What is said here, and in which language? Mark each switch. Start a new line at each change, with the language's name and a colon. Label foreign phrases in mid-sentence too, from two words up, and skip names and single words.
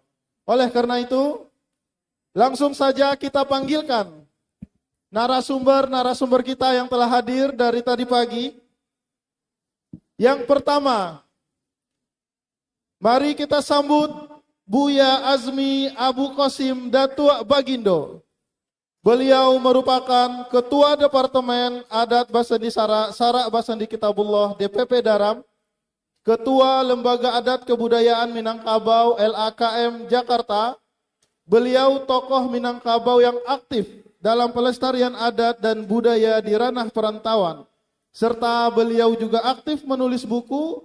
Indonesian: Oleh karena itu, langsung saja kita panggilkan narasumber kita yang telah hadir dari tadi pagi. Yang pertama, mari kita sambut Buya Azmi Abu Qasim Datuk Bagindo. Beliau merupakan Ketua Departemen Adat Basandi Sarak Basandi Kitabullah DPP Daram, Ketua Lembaga Adat Kebudayaan Minangkabau LAKM Jakarta. Beliau tokoh Minangkabau yang aktif dalam pelestarian adat dan budaya di ranah perantauan. Serta beliau juga aktif menulis buku.